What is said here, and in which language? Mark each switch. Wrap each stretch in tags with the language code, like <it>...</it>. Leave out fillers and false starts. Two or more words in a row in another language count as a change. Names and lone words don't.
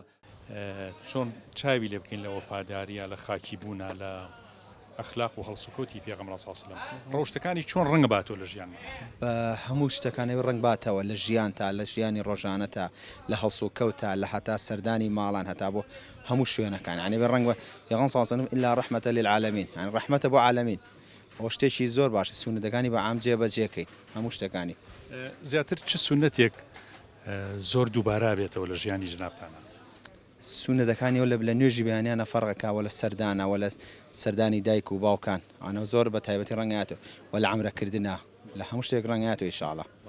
<ckb>چۆن چاوی لێ بکەین لە وەفاداریە لە خاکی بوونا لە ئەخلاق و هەڵسوکەوتی پێغەمبەر</ckb> <ar>صلی الله علیه وسلم</ar> <ckb>ڕۆشتەکانی چۆن ڕەنگ باتەوە لە ژیان بە هەموو شتەکانی ڕنگ باتەوە لە ژیان تا لە ژیانی ڕۆژانە تا لە هەڵسوکەوتە لە هەتا سەردانی ماڵان هەتا بۆ هەموو شوێنەکان عنی بە ڕنگ بە پێغەمبەر</ckb> <ar>صلی الله علیه وسلم إلا رحمة للعالمين</ar> <ckb>يعني ڕەحمەتە بۆ عالەمین ئەوە شتێکی زۆر باشە سونەتەکانی بە عام جێبەجێکەین هەموو شتەکانی زیاتر چ سونەتێک زۆر دووبارە بێتەوە لە ژیانی جنابتانە سونەتەکانی وە لە نوێژی بەیانیانە فەرقەکەوە لە سەردانەوە لە سەردانی دایک و باوکان ئەوە زۆر بە تایبەتی ڕەنگاتەوە و لە عەمرەکردنا لە هەموو شتێک ڕەنگاتەوە ئینشاءالله</ckb>